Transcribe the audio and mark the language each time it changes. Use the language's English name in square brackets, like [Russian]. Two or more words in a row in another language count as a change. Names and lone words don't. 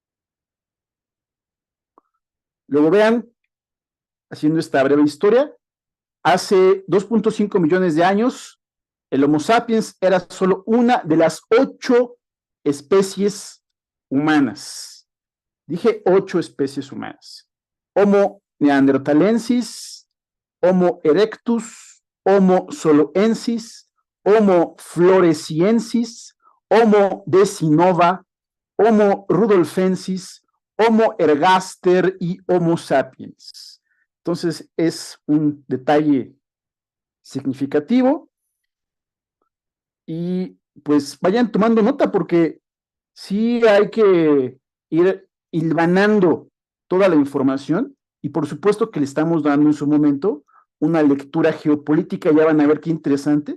[Spanish] Luego vean, haciendo esta breve historia, hace 2.5 millones de años, el Homo sapiens era solo una de las 8 especies humanas. Dije 8 especies humanas. Homo neanderthalensis, Homo erectus, Homo soloensis, Homo floresiensis, Homo decinova, Homo rudolfensis, Homo ergaster y Homo sapiens. Entonces es un detalle significativo y pues vayan tomando nota porque sí hay que ir hilvanando toda la información y por supuesto que le estamos dando en su momento una lectura geopolítica, ya van a ver qué interesante.